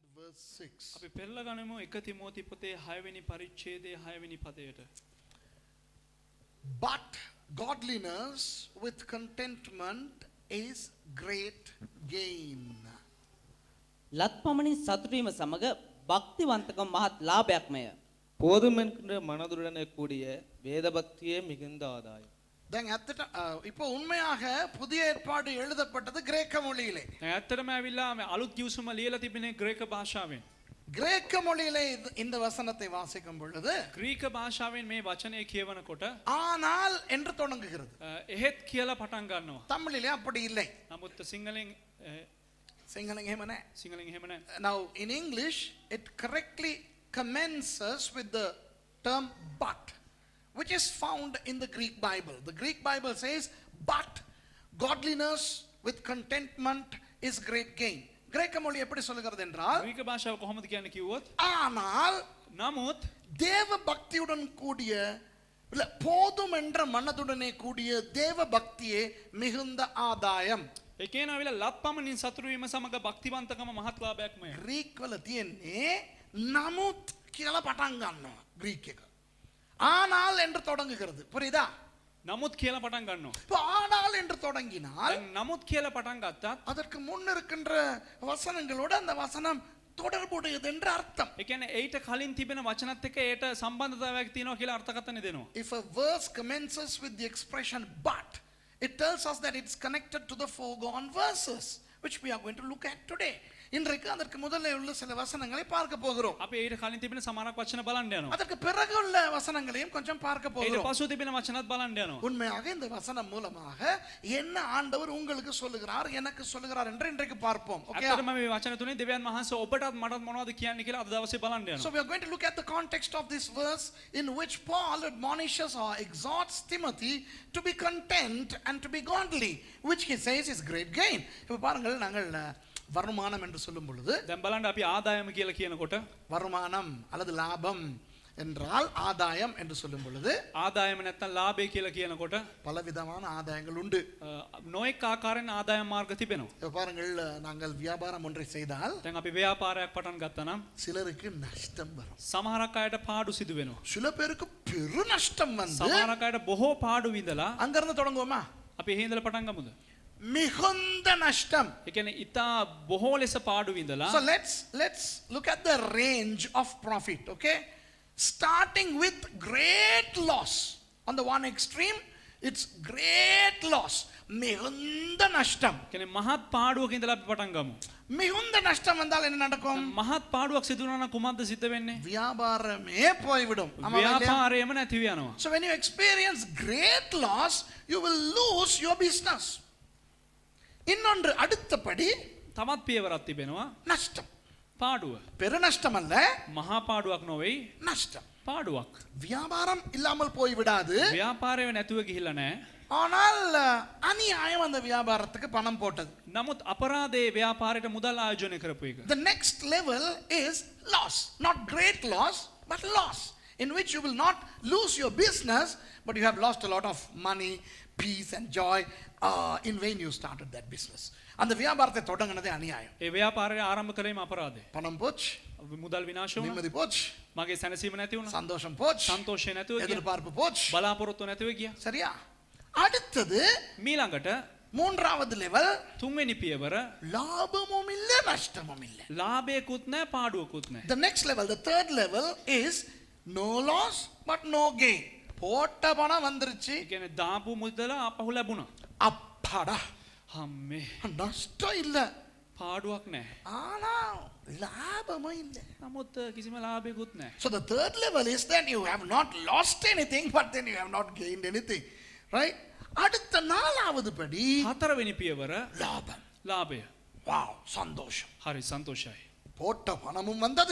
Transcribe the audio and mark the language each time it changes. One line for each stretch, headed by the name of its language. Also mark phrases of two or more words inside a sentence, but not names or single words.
English: verse 6.
Sinhala: අපි පෙරලා ගනිමු 1 තිමෝති පොතේ 6 වෙනි පරිච්ඡේදයේ 6 වෙනි පදයට.
English: But godliness with contentment is great gain.
Sinhala: ලත්පමණින් සතුටු වීම සමග භක්තිවන්තකම මහත් ලාභයක්මය.
Tamil: போதுமென்ற மனதுடனே கூடிய வேத பக்தியே மிகுந்த ஆதாயம்.
Sinhala: දැන් ඇත්තට
Tamil: இப்போ உண்மையாக புதிய ஏற்பாடு எழுதப்பட்டது கிரேக்க மொழியிலே.
Sinhala: දැන් ඇත්තටම ඇවිල්ලා මේ අලුත් කිව්සුම ලියලා තිබෙනේ ග්‍රීක භාෂාවෙන්.
Tamil: கிரேக்க மொழியிலே இந்த வசனத்தை வாசிக்கும் பொழுது
Sinhala: ග්‍රීක භාෂාවෙන් මේ වචනේ කියවනකොට
Tamil: ஆனால் என்று தொடங்குகிறது.
Sinhala: එහෙත් කියලා පටන් ගන්නවා.
Tamil: தமிழிலே அப்படி இல்லை.
Sinhala: නමුත් සිංහලෙන් සිංහලෙන් එහෙම නැහැ. සිංහලෙන් එහෙම නැහැ.
English: Now in English it correctly commences with the term but, which is found in the Greek Bible. The Greek Bible says, but godliness with contentment is great gain.
Tamil: கிரேக்க மொழி எப்படி சொல்லுகிறது என்றால்
Sinhala: ග්‍රීක භාෂාව කොහොමද කියන්නේ කිව්වොත්
Tamil: ஆனால்
Sinhala: නමුත්
Tamil: தேவ பக்தியுடன் கூடிய இல்ல போதும் என்ற மனதுடனே கூடிய தேவ பக்தியே மிகுந்த ஆதாயம்.
Sinhala: ඒ කියනවාවිලා ලත්පමණින් සතුටු වීම සමග භක්තිවන්තකම මහත් ලාභයක්මය. ග්‍රීක් වල තියෙන්නේ නමුත් කියලා පටන් ගන්නවා ග්‍රීක් එක.
Tamil: ஆனால் என்று தொடங்குகிறது. புரியுதா?
Sinhala: නමුත් කියලා පටන් ගන්නවා.
Tamil: இப்போ ஆனால் என்று தொடங்கினால்
Sinhala: දැන් නමුත් කියලා පටන් ගත්තත්
Tamil: அதற்கு முன் இருக்கின்ற வசனங்களோட அந்த வசனம் தொடர்புடையது என்று அர்த்தம்.
Sinhala: ඒ කියන්නේ ඒට කලින් තිබෙන වචනත් එක්ක ඒට සම්බන්ධතාවයක් තියෙනවා කියලා අර්ථකථනය දෙනවා.
English: If a verse commences with the expression but, it tells us that it's connected to the foregone verses, which we are going to look at today.
Tamil: இன்றைக்கு அதற்கு முதல்ல உள்ள சில வசனங்களை பார்க்க போகிறோம்.
Sinhala: අපි ඒට කලින් තිබෙන සමහරක් වචන බලන්න යනවා.
Tamil: அதற்கு பிறகு உள்ள வசனங்களையும் கொஞ்சம் பார்க்க
Sinhala: ඒට
Tamil: போகிறோம்.
Sinhala: පසු තිබෙන වචනත් බලන්න යනවා.
Tamil: உண்மையாக இந்த வசனம் மூலமாக என்ன ஆண்டவர் உங்களுக்கு சொல்லுகிறார் எனக்கு சொல்லுகிறார் என்று இன்றைக்கு பார்ப்போம். ஓகே.
Sinhala: ඇත්තටම මේ වචන තුනේ දෙවියන් වහන්සේ ඔබටත් මටත් මොනවද කියන්නේ කියලා අද දවසේ බලන්න So යනවා.
English: we are going to look at the context of this verse in which Paul admonishes or exhorts Timothy to be content and to be godly, which he says is great gain.
Tamil: இப்ப பாருங்கள் நாங்கள் வருமானம் என்று சொல்லும் பொழுது
Sinhala: දැන් බලන්න අපි ආදායම කියලා කියනකොට
Tamil: வருமானம் அல்லது லாபம் என்றால் ஆதாயம் என்று சொல்லும் பொழுது
Sinhala: ආදායම නැත්තම් ලාභය කියලා කියනකොට
Tamil: பலவிதமான ஆதாயங்கள் உண்டு.
Sinhala: නොඑක ආකාරයෙන් ආදායම් මාර්ග තිබෙනවා.
Tamil: இப்ப பாருங்கள் நாங்கள் வியாபாரம் ஒன்றை செய்தால்
Sinhala: දැන් අපි ව්‍යාපාරයක් පටන් ගත්තා නම්
Tamil: சிலருக்கு நஷ்டம் வரும்.
Sinhala: සමහරක් අයට පාඩු සිදු වෙනවා.
Tamil: சில பேருக்கு பெரு நஷ்டம் வந்து
Sinhala: සමහරක් අයට බොහෝ පාඩු විඳලා
Tamil: அங்கிருந்து தொடங்குவோமா?
Sinhala: අපි එහෙ ඉඳලා පටන් ගමුද?
Tamil: மிகுந்த நஷ்டம்.
Sinhala: ඒ කියන්නේ ඊටා බොහෝ ලෙස පාඩු විඳලා
English: So let's look at the range of profit, okay? Starting with great loss. On the one extreme, it's great loss.
Tamil: மிகுந்த நஷ்டம்.
Sinhala: කියන්නේ මහත් පාඩුවක ඉඳලා අපි පටන් ගමු.
Tamil: மிகுந்த நஷ்டம் வந்தால் என்ன நடக்கும்?
Sinhala: මහත් පාඩුවක් සිදු වුණා නම් කුමක්ද සිද්ධ වෙන්නේ?
Tamil: வியாபாரமே போய்விடும். ஆமாவா இல்லையா?
Sinhala: ව්‍යාපාරයම නැති වෙනවා.
English: So when you experience great loss, you will lose your business.
Tamil: இன்னொன்று அடுத்தபடி
Sinhala: තවත් පියවරක් තිබෙනවා
Tamil: நஷ்டம்.
Sinhala: පාඩුව.
Tamil: பெரு நஷ்டம் அல்ல,
Sinhala: මහා පාඩුවක් නොවේයි
Tamil: நஷ்டம்.
Sinhala: පාඩුවක්.
Tamil: வியாபாரம் இல்லாமல் போய் விடாது.
Sinhala: ව්‍යාපාරය නැතුව ගිහිල්ලා නැහැ.
Tamil: ஆனால் அநியாயம் அந்த வியாபாரத்துக்கு பணம் போட்டது.
Sinhala: නමුත් අපරාධයේ ව්‍යාපාරයට මුදල් ආයෝජනය කරපු එක.
English: The next level is loss. Not great loss, but loss. In which you will not lose your business, but you have lost a lot of money, peace and joy. In vain you started that business.
Tamil: அந்த வியாபாரத்தை தொடங்கினதே அநியாயம்.
Sinhala: ඒ ව්‍යාපාරය ආරම්භ කරේම අපරාධය.
Tamil: பணம் போச்சு,
Sinhala: මුදල් විනාශ වුණා.
Tamil: நிம்மதி போச்சு,
Sinhala: මගේ සැනසීම නැති වුණා.
Tamil: சந்தோஷம் போச்சு,
Sinhala: සන්තෝෂය නැතුව ගියා.
Tamil: எதிர்பார்ப்பு போச்சு.
Sinhala: බලාපොරොත්තු නැතුව ගියා.
Tamil: சரியா? அடுத்தது
Sinhala: මීළඟට
Tamil: மூன்றாவது லெவல்,
Sinhala: තුන්වෙනි පියවර
Tamil: லாபமும் இல்ல நஷ்டமும் இல்ல.
Sinhala: ලාභයකුත් නැහැ පාඩුවකුත් නැහැ.
English: The next level, the third level is no loss but no gain.
Tamil: போட்ட பணம் வந்துருச்சு,
Sinhala: ඒ කියන්නේ දාපු මුදල ආපහු ලැබුණා.
Tamil: அப்பாடா
Sinhala: අම්මේ
Tamil: நஷ்டம் இல்ல,
Sinhala: පාඩුවක් නැහැ.
Tamil: ஆனா லாபமும் இல்ல.
Sinhala: නමුත් කිසිම ලාභයකුත් නැහැ.
English: So the third level is that you have not lost anything, but then you have not gained anything, right?
Tamil: அடுத்த நாலாவது படி
Sinhala: හතරවෙනි පියවර
Tamil: லாபம்.
Sinhala: ලාභය.
Tamil: வாவ், சந்தோஷம்.
Sinhala: හරි සන්තෝෂයි.
Tamil: போட்ட பணமும் வந்தது,